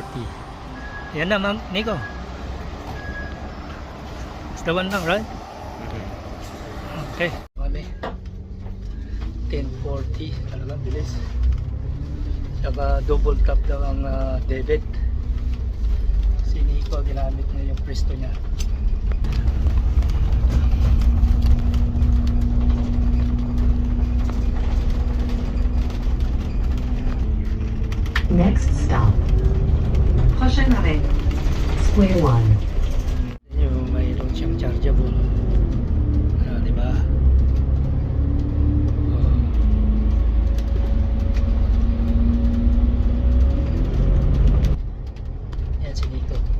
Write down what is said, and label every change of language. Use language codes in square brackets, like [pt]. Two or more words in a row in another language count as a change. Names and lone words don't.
[tl] Yan na, Ma'am Nico. [en] It's the one lang, right? [tl] Okay. 10:40. Talagang bilis. Saka [en] double tap [tl] daw ang debit. Si Nico, ginamit niya yung presto niya. [en] Next stop. [fr] Prochain arrêt. Square One. [tl] Yung mayroon siyang chargeable. Diba? Yan si Nico.